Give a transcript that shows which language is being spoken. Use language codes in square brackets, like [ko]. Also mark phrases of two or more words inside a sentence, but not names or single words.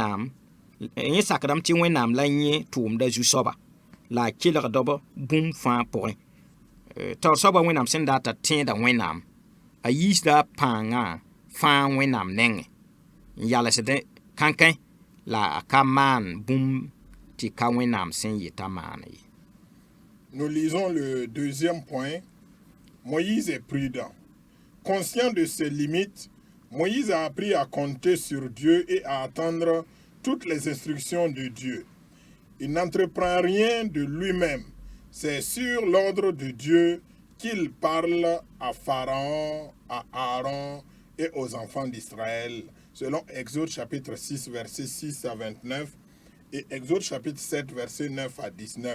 [mos] wẽnnaam la yẽ tʋʋmda zu-soaba la a kelgdb bũmb fãa pʋgẽ taoor soaba wẽnnaam sẽn dat t'a tẽeda wẽnnaam a yiisda a pãangã fãa wẽnnaam nengẽ n yalsd kãnkẽ la a ka maan bũmb tɩ ka wẽnnaam sẽn yeta maane ye. [fr] Nous lisons le deuxième point. Moïse est prudent. Conscient de ses limites, Moïse a appris à compter sur Dieu et à attendre toutes les instructions de Dieu. Il n'entreprend rien de lui-même. C'est sur l'ordre de Dieu qu'il parle à Pharaon, à Aaron et aux enfants d'Israël, selon Exode chapitre 6, versets 6 à 29 et Exode chapitre 7, versets 9 à 19.